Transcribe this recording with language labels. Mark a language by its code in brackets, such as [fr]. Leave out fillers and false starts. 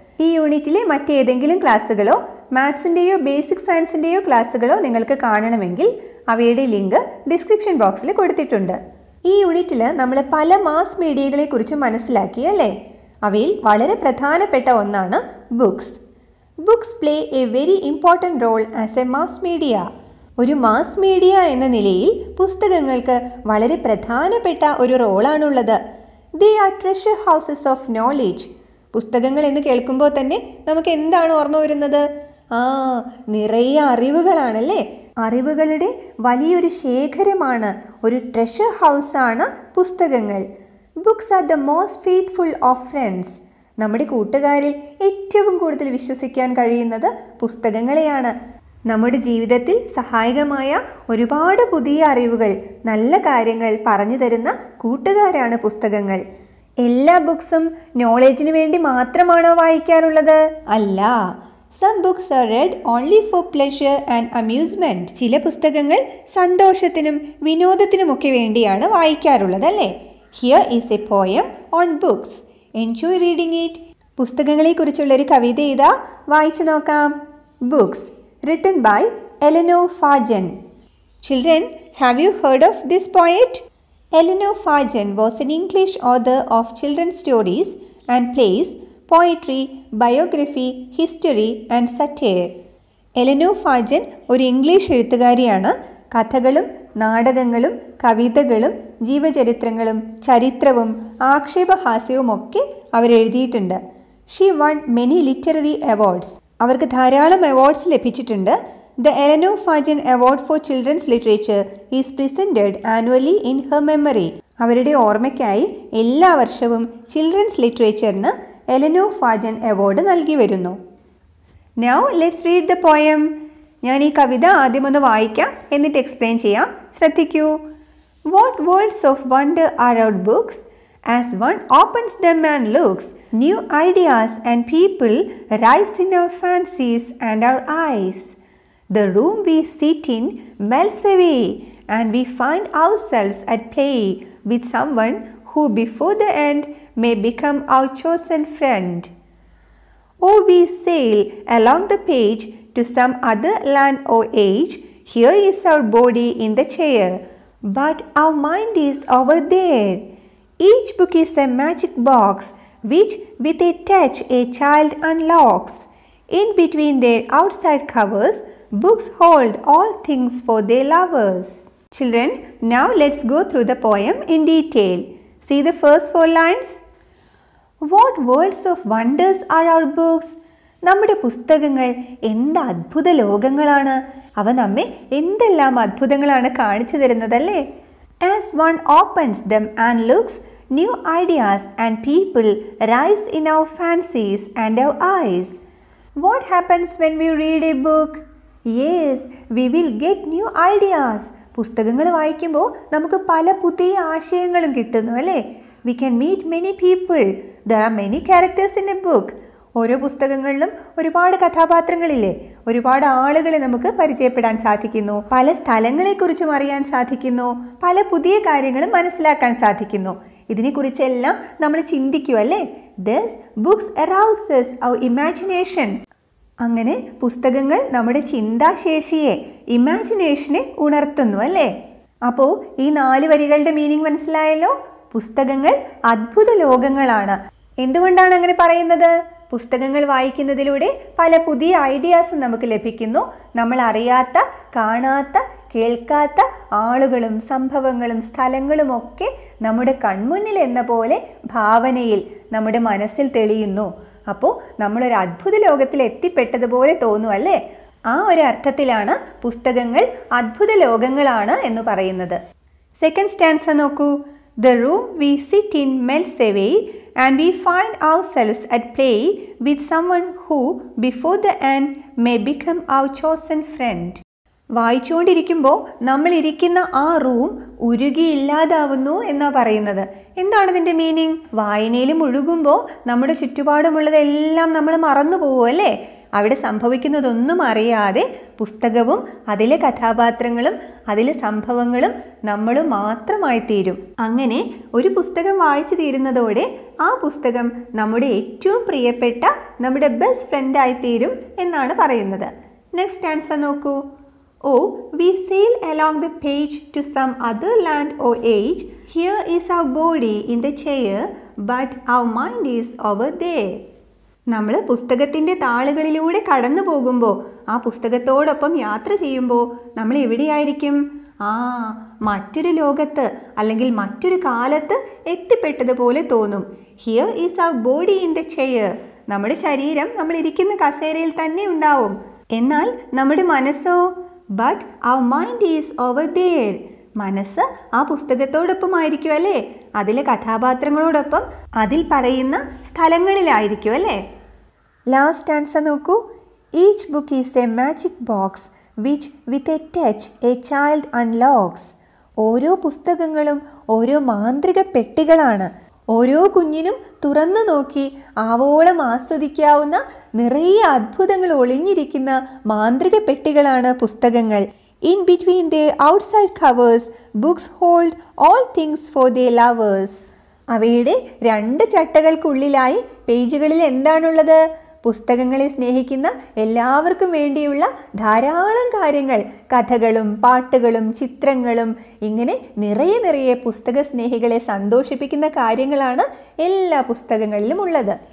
[ml] ഈ യൂണിറ്റിലെ മറ്റേതെങ്കിലും ക്ലാസ്സുകളോ മാത്സിൻ്റെയോ ബേസിക് സയൻസിൻ്റെയോ ക്ലാസ്സുകളോ നിങ്ങൾക്ക് കാണണമെങ്കിൽ അവയുടെ ലിങ്ക് ഡിസ്ക്രിപ്ഷൻ ബോക്സിൽ കൊടുത്തിട്ടുണ്ട്. ഈ യൂണിറ്റിൽ നമ്മൾ പല മാസ് മീഡിയകളെക്കുറിച്ച് മനസ്സിലാക്കി അല്ലേ? അവയിൽ വളരെ പ്രധാനപ്പെട്ട ഒന്നാണ് books. [en] Books play a very important role as a mass media. [ml] ഒരു മാസ് മീഡിയ എന്ന നിലയിൽ പുസ്തകങ്ങൾക്ക് വളരെ പ്രധാനപ്പെട്ട ഒരു റോളാണുള്ളത്. [en] They are treasure houses of knowledge. [ml] പുസ്തകങ്ങൾ എന്ന് കേൾക്കുമ്പോൾ തന്നെ നമുക്ക് എന്താണ് ഓർമ്മ വരുന്നത്? നിറയെ അറിവുകളാണല്ലേ. അറിവുകളുടെ വലിയൊരു ശേഖരമാണ്, ഒരു ട്രഷർ ഹൗസാണ് പുസ്തകങ്ങൾ. [en] Books are the most faithful of friends. [ml] നമ്മുടെ കൂട്ടുകാരിൽ ഏറ്റവും കൂടുതൽ വിശ്വസിക്കാൻ കഴിയുന്നത് പുസ്തകങ്ങളെയാണ്. നമ്മുടെ ജീവിതത്തിൽ സഹായകമായ ഒരുപാട് പുതിയ അറിവുകൾ, നല്ല കാര്യങ്ങൾ പറഞ്ഞു തരുന്ന കൂട്ടുകാരാണ് പുസ്തകങ്ങൾ. എല്ലാ ബുക്സും നോളജിന് വേണ്ടി മാത്രമാണോ വായിക്കാറുള്ളത്? അല്ല. [en] Some books are read only for pleasure and amusement. [ml] ചില പുസ്തകങ്ങൾ സന്തോഷത്തിനും വിനോദത്തിനുമൊക്കെ വേണ്ടിയാണ് വായിക്കാറുള്ളത് അല്ലേ? [en] Here is a poem on books. Enjoy reading it. [ml] പുസ്തകങ്ങളെക്കുറിച്ചുള്ള ഒരു കവിത ഇതാ, വായിച്ചു നോക്കാം. [en] Books, written by Eleanor Farjeon. Children, have you heard of this poet? Eleanor Farjeon was an English author of children's stories and plays, poetry, biography, history and satire. [ml] Eleanor ഫാജൻ ഒരു English എഴുത്തുകാരിയാണ്. കഥകളും നാടകങ്ങളും കവിതകളും ജീവചരിത്രങ്ങളും ചരിത്രവും ആക്ഷേപഹാസ്യവുമൊക്കെ അവരെഴുതിയിട്ടുണ്ട്. [en] She won many literary awards. [ml] അവർക്ക് ധാരാളം awards ലഭിച്ചിട്ടുണ്ട്. [en] The Eleanor Farjeon award for children's literature is presented annually in her memory. [ml] അവരുടെ ഓർമ്മയ്ക്കായി എല്ലാ വർഷവും ചിൽഡ്രൻസ് ലിറ്ററേച്ചറിന് എലനോർ ഫാജൻ അവാർഡ് നൽകി വരുന്നു. [en] Now let's read the poem. [ml] ഞാൻ ഈ കവിത ആദ്യമൊന്ന് വായിക്കാം, എന്നിട്ട് എക്സ്പ്ലെയിൻ ചെയ്യാം. ശ്രദ്ധിക്കൂ. [en] What worlds of wonder are our books? As one opens them and looks, new ideas and people rise in our fancies and our eyes. The room we sit in melts away, and we find ourselves at play with someone who before the end may become our chosen friend. Or we sail along the page to some other land or age. Here is our body in the chair, but our mind is over there. Each book is a magic box, which with a touch a child unlocks. In between their outside covers, books hold all things for their lovers. Children, now let's go through the poem in detail. See the first 4 lines. What worlds of wonders are our books? [ml] നമ്മുടെ പുസ്തകങ്ങൾ എന്ത് അത്ഭുത ലോകങ്ങളാണ്. അവ നമ്മെ എന്തെല്ലാം അത്ഭുതങ്ങളാണ് കാണിച്ചു തരുന്നതല്ലേ. [en] As one opens them and looks, new ideas and people rise in our fancies and our eyes. What happens when we read a book? Yes, we will get new ideas. [ml] പുസ്തകങ്ങൾ വായിക്കുമ്പോൾ നമുക്ക് പല പുതിയ ആശയങ്ങളും കിട്ടുന്നു അല്ലേ. [en] We can meet many people. There are many characters in a book. [ml] ഓരോ പുസ്തകങ്ങളിലും ഒരുപാട് കഥാപാത്രങ്ങളില്ലേ, ഒരുപാട് ആളുകളെ നമുക്ക് പരിചയപ്പെടാൻ സാധിക്കുന്നു, പല സ്ഥലങ്ങളെക്കുറിച്ചും അറിയാൻ സാധിക്കുന്നു, പല പുതിയ കാര്യങ്ങളും മനസ്സിലാക്കാൻ സാധിക്കുന്നു. ഇതിനെക്കുറിച്ചെല്ലാം നമ്മൾ ചിന്തിക്കും അല്ലേ. [en] Thus books arouses our imagination. [ml] അങ്ങനെ പുസ്തകങ്ങൾ നമ്മുടെ ചിന്താശേഷിയെ, ഇമാജിനേഷനെ ഉണർത്തുന്നു അല്ലേ. അപ്പോൾ ഈ 4 വരികളുടെ മീനിങ് മനസ്സിലായല്ലോ. പുസ്തകങ്ങൾ അത്ഭുത ലോകങ്ങളാണ്. എന്തുകൊണ്ടാണ് അങ്ങനെ പറയുന്നത്? പുസ്തകങ്ങൾ വായിക്കുന്നതിലൂടെ പല പുതിയ ഐഡിയാസും നമുക്ക് ലഭിക്കുന്നു. നമ്മൾ അറിയാത്ത, കാണാത്ത, കേൾക്കാത്ത ആളുകളും സംഭവങ്ങളും സ്ഥലങ്ങളുമൊക്കെ നമ്മുടെ കൺമുന്നിൽ എന്ന പോലെ ഭാവനയിൽ നമ്മുടെ മനസ്സിൽ തെളിയുന്നു. അപ്പോൾ നമ്മളൊരു അത്ഭുത ലോകത്തിൽ എത്തിപ്പെട്ടതുപോലെ തോന്നും അല്ലേ. ആ ഒരു അർത്ഥത്തിലാണ് പുസ്തകങ്ങൾ അത്ഭുത ലോകങ്ങളാണ് എന്ന് പറയുന്നത്. സെക്കൻഡ് സ്റ്റാൻസ നോക്കൂ. [en] The room we sit in melts away, and we find ourselves at play with someone who before the end may become our chosen friend. [ml] വായിച്ചുകൊണ്ടിരിക്കുമ്പോൾ നമ്മൾ ഇരിക്കുന്ന ആ റൂം ഉരുകിയില്ലാതാവുന്നു എന്നാ പറയുന്നത്. എന്താണ് ഇതിൻ്റെ മീനിങ്? വായനയിൽ മുഴുകുമ്പോൾ നമ്മുടെ ചുറ്റുപാടുമുള്ളതെല്ലാം നമ്മൾ മറന്നു പോകും അല്ലേ. അവിടെ സംഭവിക്കുന്നതൊന്നും അറിയാതെ പുസ്തകവും അതിലെ കഥാപാത്രങ്ങളും അതിലെ സംഭവങ്ങളും നമ്മളും മാത്രമായി തീരും. അങ്ങനെ ഒരു പുസ്തകം വായിച്ചു തീരുന്നതോടെ ആ പുസ്തകം നമ്മുടെ ഏറ്റവും പ്രിയപ്പെട്ട നമ്മുടെ ബെസ്റ്റ് ഫ്രണ്ടായി തീരും എന്നാണ് പറയുന്നത്. നെക്സ്റ്റ് ആൻസർ നോക്കൂ. [en] Oh, we sail along the page to some other land or age. Here is our body in the chair, but our mind is over there. [ml] നമ്മൾ പുസ്തകത്തിൻ്റെ താളുകളിലൂടെ കടന്നു പോകുമ്പോൾ, ആ പുസ്തകത്തോടൊപ്പം യാത്ര ചെയ്യുമ്പോൾ നമ്മൾ എവിടെയായിരിക്കും? മറ്റൊരു ലോകത്ത് അല്ലെങ്കിൽ മറ്റൊരു കാലത്ത് എത്തിപ്പെട്ടതുപോലെ തോന്നും. [en] Here is our body in the chair. [ml] നമ്മുടെ ശരീരം നമ്മൾ ഇരിക്കുന്ന കസേരയിൽ തന്നെ ഉണ്ടാവും. എന്നാൽ നമ്മുടെ മനസ്സോ? [en] But our mind is over there. [ml] മനസ്സ് ആ പുസ്തകത്തോടൊപ്പം ആയിരിക്കും അല്ലേ? അതിലെ കഥാപാത്രങ്ങളോടൊപ്പം അതിൽ പറയുന്ന സ്ഥലങ്ങളിലായിരിക്കും അല്ലേ? ലാസ്റ്റ് ആൻസർ നോക്കൂ. [en] Each book is a magic box which with a touch a child unlocks. [ml] ഓരോ പുസ്തകങ്ങളും ഓരോ മാന്ത്രിക പെട്ടികളാണ്. ഓരോ കുഞ്ഞിനും തുറന്നു നോക്കി ആവോളം ആസ്വദിക്കാവുന്ന നിറയെ അത്ഭുതങ്ങൾ ഒളിഞ്ഞിരിക്കുന്ന മാന്ത്രിക പെട്ടികളാണ് പുസ്തകങ്ങൾ. [en] In between their outside covers, books hold all things for their lovers. [ml] അവയുടെ രണ്ട് ചട്ടകൾക്കുള്ളിലായി പേജുകളിൽ എന്താണുള്ളത്? പുസ്തകങ്ങളെ സ്നേഹിക്കുന്ന എല്ലാവർക്കും വേണ്ടിയുള്ള ധാരാളം കാര്യങ്ങൾ, കഥകളും പാട്ടുകളും ചിത്രങ്ങളും, ഇങ്ങനെ നിറയെ പുസ്തക സ്നേഹികളെ സന്തോഷിപ്പിക്കുന്ന കാര്യങ്ങളാണ് എല്ലാ പുസ്തകങ്ങളിലും ഉള്ളത്.